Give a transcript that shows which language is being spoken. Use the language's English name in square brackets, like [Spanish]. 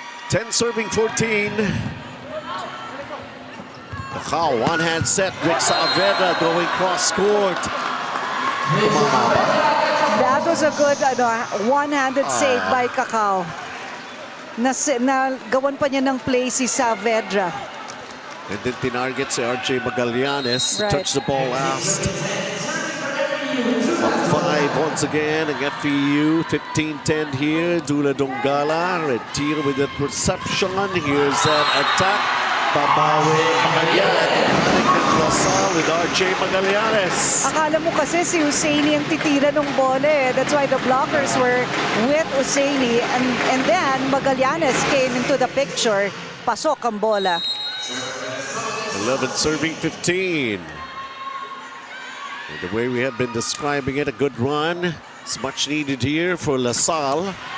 [English] 10 serving 14. Cacao, one-hand set. Vic Saavedra going cross-court. That was a good one-handed save by Cacao. [Filipino] Gawan pa niya ng play si Saavedra. [English] And then [Filipino] tinarget si [English] RJ Magallanes. Right. Touched the ball last. Up 5 once again, ang FEU, 15-10 here. Dula Dongala, Retiro with that reception. Here's that attack. [Filipino] Babawi [English] Magallanes. LaSalle with RJ Magallanes. [Filipino] Akala mo kasi si Husseini ang titira ng bola eh. [English] That's why the blockers were with Husseini. And then Magallanes came into the picture. [Filipino] Pasok ang bola. [English] 11 serving 15. And the way we have been describing it, a good run. It's much needed here for LaSalle.